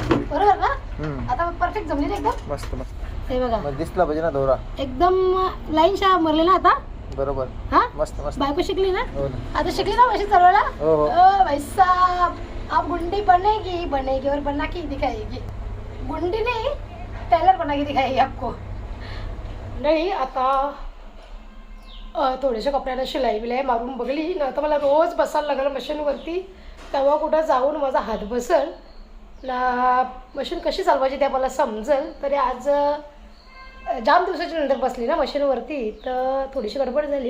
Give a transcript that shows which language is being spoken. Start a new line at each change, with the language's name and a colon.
Marathi: बरोबर ना. आता परफेक्ट जमली ना एकदम मस्त मस्त. हे बघा दिसला पाहिजे ना दोरा एकदम लाईन शा मरले ना आता. बरोबर. हा मस्त मस्त. बायको शिकली ना, हो ना. आता शिकली ना मशीन चालवायला. हो हो.
Hindi: ओ भाई साहब, अब गुंडी बनेगी बनेगी और बना के दिखाएगी. गुंडी नहीं, टेलर बना के दिखाएगी आपको.
Marathi: नाही आता थोड्याशा कपड्याला शिलाई बिलाई मारून बघली ना, तर मला रोज बसायला लागलं मशीनवरती. तेव्हा कुठं जाऊन माझा हात बसल ना, मशीन कशी चालवायची त्या मला समजेल. तरी आज जाम दिवसाच्या नंतर बसली ना मशीनवरती, तर थोडीशी गडबड झाली.